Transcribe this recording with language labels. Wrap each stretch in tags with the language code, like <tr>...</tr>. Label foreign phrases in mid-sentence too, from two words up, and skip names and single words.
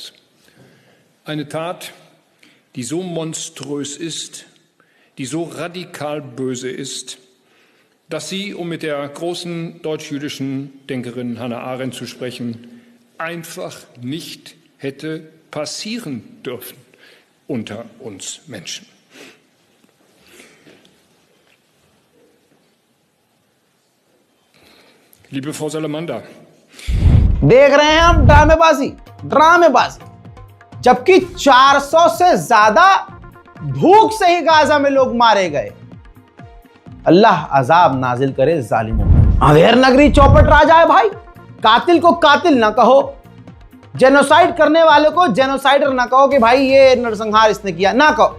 <de>Eine Tat, die so monströs ist, die so radikal böse ist, dass sie, um mit der großen deutsch-jüdischen Denkerin Hannah Arendt zu sprechen, einfach nicht hätte passieren dürfen unter uns Menschen. Liebe Frau Salamander,</de> <hi>देख रहे हैं हम ड्रामेबाजी, जबकि 400 से ज्यादा भूख से ही गाजा में लोग मारे गए। अल्लाह अजाब नाजिल करे जालिमों पर। अंधेर नगरी चौपट राजा है भाई। कातिल को कातिल ना कहो, जेनोसाइड करने वाले को जेनोसाइडर ना कहो कि भाई ये नरसंहार इसने किया, ना कहो।</hi>